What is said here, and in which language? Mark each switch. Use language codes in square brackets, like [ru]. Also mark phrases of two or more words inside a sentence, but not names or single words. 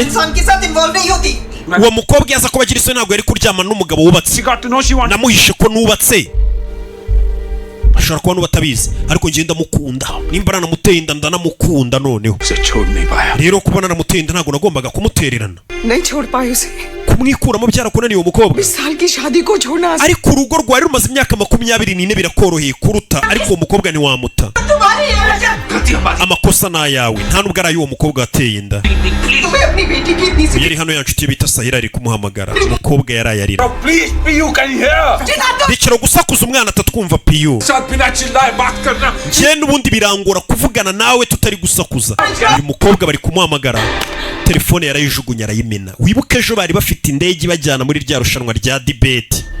[rw] Uwo mukobwa yaza ko bagira isoni ntabwo yari kuryamana n'umugabo wubatse. Namuhishe ko nubatse. ashobora kuba n'ubatabizi ariko ngenda mukunda nimba naramuteye inda ndanamukunda noneho rero kubona naramuteye inda ntabwo nagombaga kumutererana [hi] नहीं छोड़ पाए उसे [rw] kumwikuramo byarakunaniye umukobwa [hi] 20 साल की शादी को छोड़ना [rw] ariko urugo rwari rumaze imyaka 24 birakoroheye kuruta ariko uwo mukobwa ni wamuta amakosa na yawe nta nubwo ari uwo mukobwa wateye inda yari hano yanshuti bita Sahira ari kumuhamagara umukobwa yarayarira bikiro gusakuza umwana atatwumva piyo njye n'ubundi birangora kuvugana nawe tutari gusakuza uyu mukobwa bari kumuhamagara telefone yarayijugunya arayimena wibuke ejo bari bafite indege bajyana muri rya rushanwa rya debate